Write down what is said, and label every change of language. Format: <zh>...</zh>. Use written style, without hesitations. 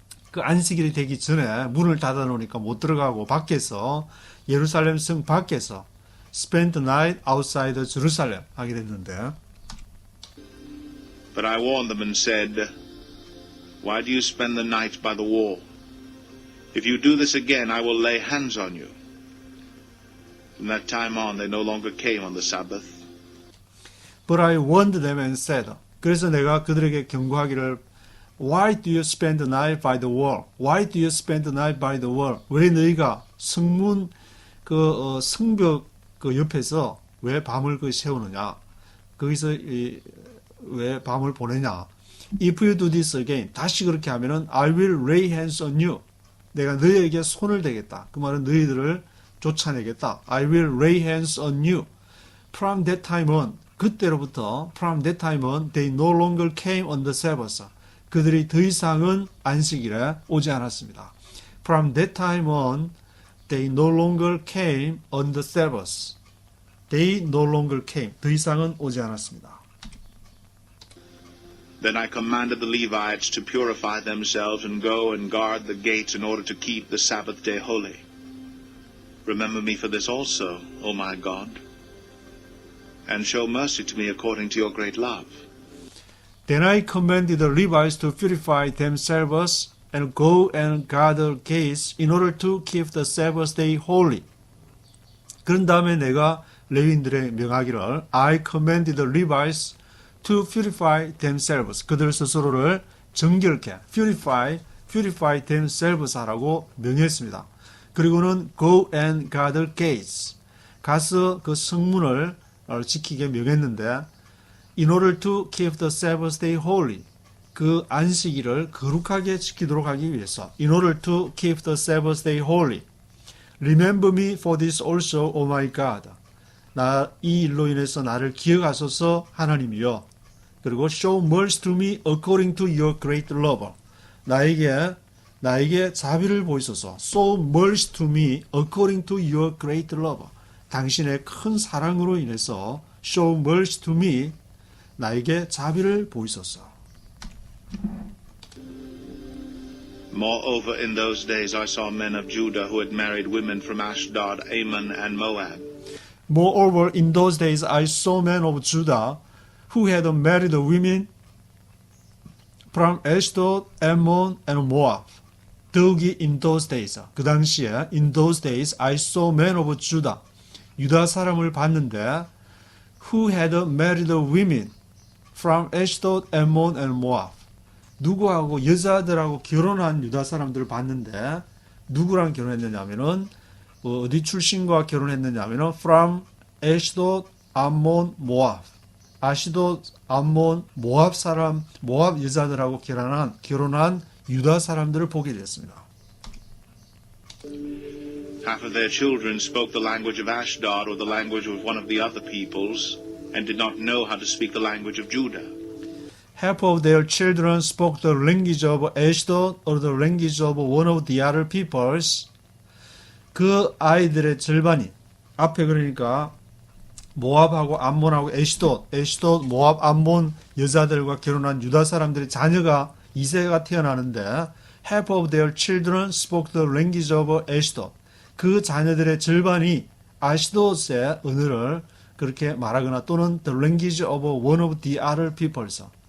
<ko>그 안식일이 되기 전에 문을 닫아 놓으니까 못 들어가고 밖에서 예루살렘 성 밖에서</ko> <en>spend the night outside Jerusalem</en> <ko>하게 됐는데</ko> <en>But I warned them and said, Why do you spend the night by the wall? If you do this again, I will lay hands on you. From that time on, they no longer came on the Sabbath. But I warned them and said,</en> <ko>그래서 내가 그들에게 경고하기를</ko> <en>Why do you spend the night by the wall? Why do you spend the night by the wall?</en> <ko>왜 너희가 성문 성벽 그 옆에서 왜 밤을 세우느냐? 거기서 왜 밤을 보내냐?</ko> <en>If you do this again,</en> <ko>다시 그렇게 하면은</ko> <en>I will lay hands on you.</en> <ko>내가 너희에게 손을 대겠다. 그 말은 너희들을 쫓아내겠다.</ko> <en>I will lay hands on you. From that time on,</en> <ko>그때로부터</ko> <en>from that time on, they no longer came on the Sabbath.</en> <ko>그들이 더 이상은 안식일에 오지 않았습니다.</ko> <en>From that time on, they no longer came on the Sabbath. They no longer came.</en> <ko>더 이상은 오지 않았습니다.</ko> <en>Then I commanded the Levites to purify themselves and go and guard the gates in order to keep the Sabbath day holy. Remember me for this also, O my God, and show mercy to me according to your great love. Then I commanded the Levites to purify themselves and go and guard the gates in order to keep the Sabbath day holy.</en> <ko>그런 다음에 내가 레위인들의 명하기를</ko> <en>I commanded the Levites to purify themselves.</en> <ko>그들 스스로를 정결케</ko> <en>purify themselves</en> <ko>하라고 명했습니다.</ko> <en>그리고는 go and guard the gates.</en> <ko>가서 그 성문을 지키게 명했는데</ko> <en>in order to keep the Sabbath day holy.</en> <ko>그 안식일을 거룩하게 지키도록 하기 위해서</ko> <en>in order to keep the Sabbath day holy. Remember me for this also, O my God.</en> <ko>이 일로 인해서 나를 기억하소서 하나님이여. 그리고</ko> <en>show mercy to me according to your great love.</en> <ko>나에게 자비를 보이소서.</ko> <en>show mercy to me according to your great love.</en> <ko>당신의 큰 사랑으로 인해서</ko> <en>show mercy to me.</en> <ko>나에게 자비를 보이소서.</ko> <en>Moreover, in those days I saw men of Judah who had married women from Ashdod, Ammon, and Moab. Moreover, in those days I saw men of Judah who had married women from Ashdod, Ammon, and Moab.</en> <ko>더욱이</ko> <en>in those days,</en> <ko>그 당시에</ko> <en>in those days I saw men of Judah,</en> <ko>유다 사람을 봤는데</ko> <en>who had married women from Ashdod, Ammon, and Moab.</en> <ko>누구하고 여자들하고 결혼한 유다 사람들을 봤는데 누구랑 결혼했느냐면은 어디 출신과 결혼했느냐 하면 from 에시돗, 암몬, 모압. 아시돗, 암몬, 모압 사람, 모압 여자들하고 결혼한 유다 사람들을 보게 됐습니다.</ko> <en>Half of their children spoke the language of Ashdod or the language of one of the other peoples and did not know how to speak the language of Judah. Half of their children spoke the language of Ashdod or the language of one of the other peoples.</en> <ko>그 아이들의 절반이 앞에 그러니까 모압하고 암몬하고 에시돗, 모압, 암몬 여자들과 결혼한 유다 사람들의 자녀가 2세가 태어나는데</ko> <en>half of their children spoke the language of Ashdod.</en> <ko>그 자녀들의 절반이 아시돗의 언어를 그렇게 말하거나 또는</ko> <en>the language of one of the other peoples.</en>